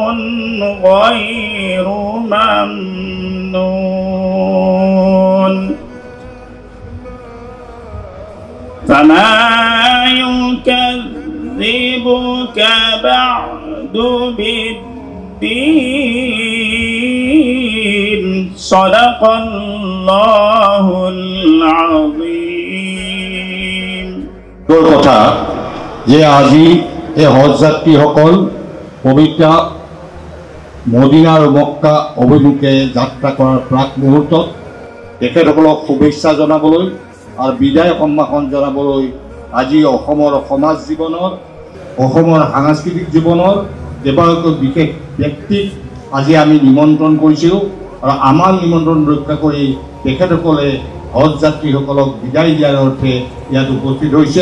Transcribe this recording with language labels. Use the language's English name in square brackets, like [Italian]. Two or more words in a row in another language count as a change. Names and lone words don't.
[Arabic] غير ممنون فما يكذبك بعد بالدين صدق الله العظيم [Assamese] তোৰ কথা যে আজি এই হজ যাত্ৰীসকল পবিত্ৰ মদিনা আৰু মক্কা অভিমুখে যাত্ৰা কৰাৰ প্ৰাক মুহূৰ্তত তেখেতসকলক শুভেচ্ছা জনাবলৈ আৰু বিদায় সম্ভাষণ জনাবলৈ আজি অসমৰ সমাজ জীৱনৰ, অসমৰ সাংস্কৃতিক জীৱনৰ কেইবাগৰাকী বিশেষ ব্যক্তিক আজি আমি নিমন্ত্ৰণ কৰিছিলোঁ আৰু আমাৰ নিমন্ত্ৰণ ৰক্ষা কৰি তেখেতসকলে হজ যাত্ৰীসকলক বিদায় দিয়াৰ অৰ্থে ইয়াত উপস্থিত হৈছে।